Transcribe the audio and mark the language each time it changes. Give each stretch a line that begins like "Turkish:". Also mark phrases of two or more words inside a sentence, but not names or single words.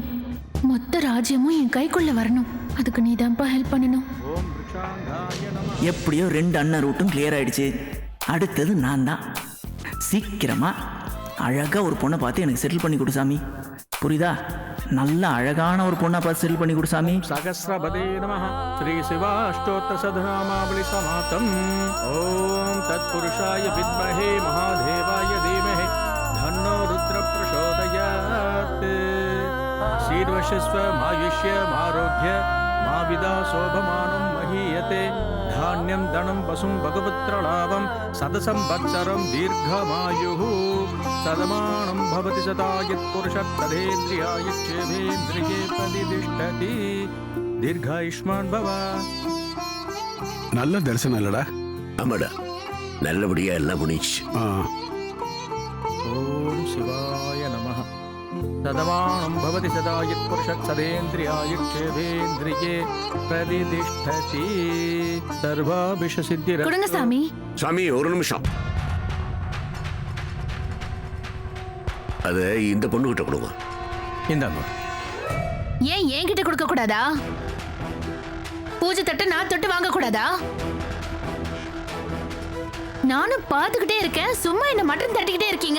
Tamil: மொத்த ராஜ்யமும் என் கைக்குள்ள வரணும். அதுக்கு நீதான்ப்பா ஹெல்ப் பண்ணணும்.
Sanskrit: ॐ रुषाङ्काय नमः.
Tamil: எப்படியோ 2 அண்ணன் ரூட்டும் கிளியர் ஆயிடுச்சு. அடுத்தது நான் தான். சீக்கிரமா அழகா ஒரு பொண்ணை பார்த்து எனக்கு செட்டில் பண்ணி கொடு சாமி. புரியுதா? நல்ல அழகான ஒரு பொண்ணை பார்த்து செட்டில் பண்ணி கொடு சாமி.
Sanskrit: सहस्रपदे नमः श्री शिवाष्टोत्तरशतनामावलि समाप्तम् ॐ तत्पुरुषाय विद्महे महादेवाय धीमहि तन्नो रुद्र प्रचोदयात् शीर्वशस्व मायुष्य मारोग्य माविदा शोभमानं महीयते धान्यं धनं वसुं भगवत्रलाभं सदसंवत्सरं दीर्घमायुः सदमानं भवति सदा यत्पुरुषः तदेन्द्रियायच्छेवेन्द्रिये प्रतिष्ठति दीर्घायुष्मान् भव.
Tamil: நல்ல தரிசனம் இல்லடா. ஆமாடா, நல்லபடியா எல்லாம் முடிச்சு. ஆ,
Sanskrit: ॐ शिवाय नमः सदमानं भवति सदा यत्पुरुषः तदेन्द्रियायच्छेवेन्द्रिये प्रतिष्ठति सर्वाभिषसिद्धिर.
Tamil: கொடுங்க சாமி. சாமி ஒரு நிமிஷம். அது இந்த பொண்ணு கிட்ட கொடுங்க. இந்தாங்க. ஏன் என்கிட்ட கொடுக்க கூடாதா? பூஜை தட்டு நான் தொட்டு வாங்க கூடாதா? நானும் பார்த்துக்கிட்டே இருக்கேன், சும்மா என்ன மட்டும் தட்டிக்கிட்டே இருக்கீங்க.